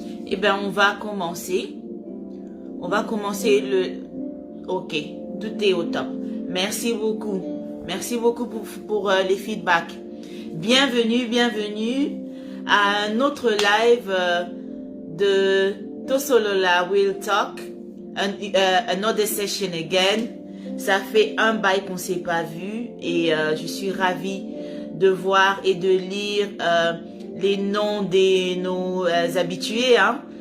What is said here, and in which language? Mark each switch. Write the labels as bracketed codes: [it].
[fr] Eh bien, on va commencer. On va commencer le... Ok, tout est au top. Merci beaucoup. Merci beaucoup pour les feedbacks. Bienvenue, bienvenue à un autre live de [en] Tosolola Will Talk, another session again. [fr] Ça fait un bail qu'on ne s'est pas vu et je suis ravie de voir et de lire les noms de nos habitués, hein.